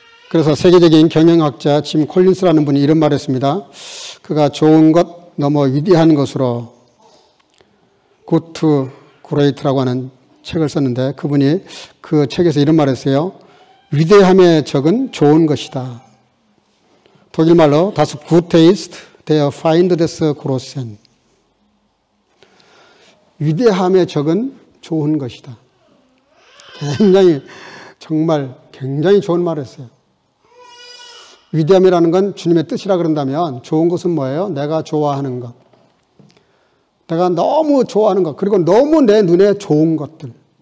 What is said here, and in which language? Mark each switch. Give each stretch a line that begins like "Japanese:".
Korean: 그래서 세계적인 경영학자 짐 콜린스라는 분이 이런 말을 했습니다. 그가 좋은 것 넘어 위대한 것으로 Good to Great라고 하는 책을 썼는데, 그분이 그 책에서 이런 말을 했어요. 위대함의 적은 좋은 것이다. 독일말로
German: Das Gute ist der Feind des Großen.
Korean: 위대함의 적은 좋은 것이다. 굉장히, 정말 굉장히 좋은 말을 했어요. 위대함이라는 건 주님의 뜻이라 그런다면 좋은 것은 뭐예요? 내가 좋아하는 것. 내가 너무 좋아하는 것. 그리고 너무 내 눈에 좋은 것들.